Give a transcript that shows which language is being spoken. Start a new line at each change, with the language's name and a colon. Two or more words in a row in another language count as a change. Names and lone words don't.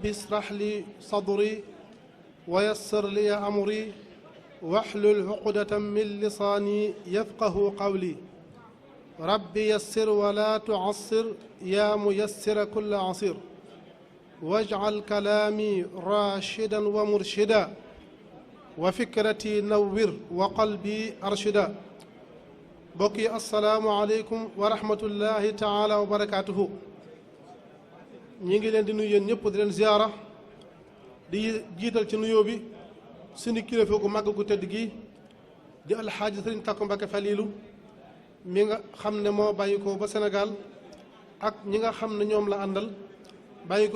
Arabic: اشرح لي صدري ويسر لي أمري واحلل عقدة من لساني يفقه قولي رب يسر ولا تعسر يا ميسر كل عسير واجعل كلامي راشدا ومرشدا وفكرتي نور وقلبي أرشدا bokki السلام عليكم ورحمة الله تعالى وبركاته
Wolof: ñi ngi leen di nuyu yéen ñëpp di leen ziyaara di jiital ci nuyoo bi suñu kilifa gu màgg gu tëdd gi di alxaaji sëriñ Tàkko Mbàkke Faliilu mi nga xam ne moo bàyyi ko ba Sénégal ak ñi nga xam ne ñoom la àndal bàyyi ko